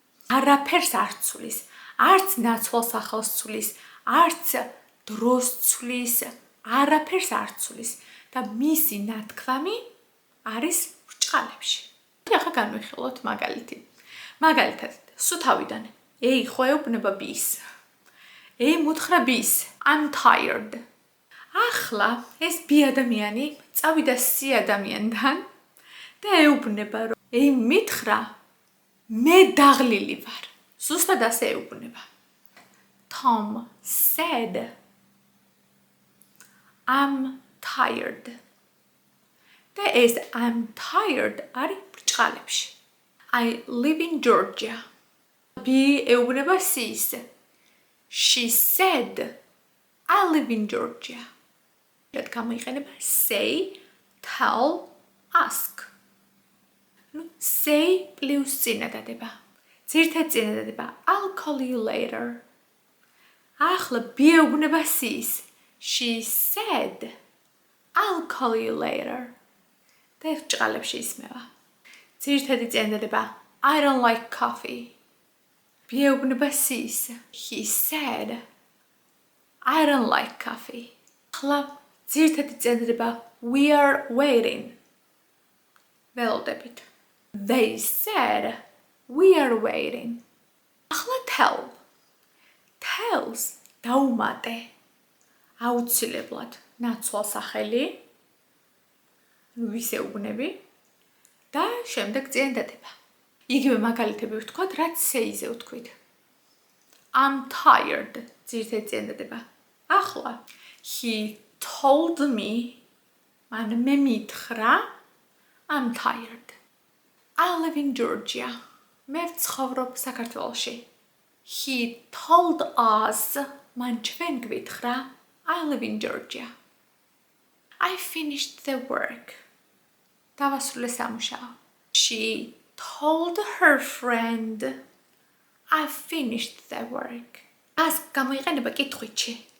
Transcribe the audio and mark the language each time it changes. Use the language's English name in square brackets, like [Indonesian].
[Georgian] არაფერს არ ცვლის, არც ნაცვალ სახელს ცვლის, არც დროს ცვლის, არაფერს არ ცვლის და მისი ნათქვამი არის ბრჭყალებში. ახლა განვიხილოთ მაგალითი. მაგალითად, სუთავიდან A ხო ეუბნება B-ს. A უთხრა B-ს, [English] I'm tired. [Georgian] ახლა ეს B ადამიანი წავიდა C ადამიანთან და ეუბნება, რომ A მითხრა, მე დაღლილი ვარ. ზუსტად ასე ეუბნება. [English] Tom said, I'm tired. [Georgian] და ეს [English] I'm tired [Georgian] არის ბრჭყალებში. [English] I live in Georgia. [Georgian] B ეუბნება C-ს. [English] She said, I live in Georgia. [Georgian] რად გამოიყენება say, tell, ask. [English] Say plus [Georgian] წინადადება. ძირითადი წინადადება [English] I'll call you later. [Georgian] ახლა B ეუბნება C-ს. [English] She said, I'll call you later. [Georgian] და ეს ბრჭყალებში ისმევა. ძირითადი წინადადება [English] I don't like coffee. [Georgian] B ეუბნება C-ს. [English] He said, I don't like coffee. [Georgian] ახლა ძირითადი წინადადება [English] we are waiting. [Georgian] ველოდებით. [English] They said, we are waiting. [Georgian] ახლა tell. Tells დაუმატე. აუცილებლად ნაცვალ სახელი. ვის ეუბნები და შემდეგ წინადადება. იგივე მაგალითები ვთქვათ, რაც say-ზე ვთქვით. [English] I'm tired. [Georgian] ძირითადი წინადადება. [English] ახლა he told me, [Georgian] მან მე მითხრა, [English] I'm tired. I live in Georgia. [Georgian] მე ვცხოვრობ საქართველოში. [English] He told us, [Georgian] მან ჩვენ გვითხრა, [English] I live in Georgia. I finished the work. [Georgian] დავასრულე სამუშაო. [English] She told her friend, I finished the work. [Georgian] ას გამოიყენება კითხვითში.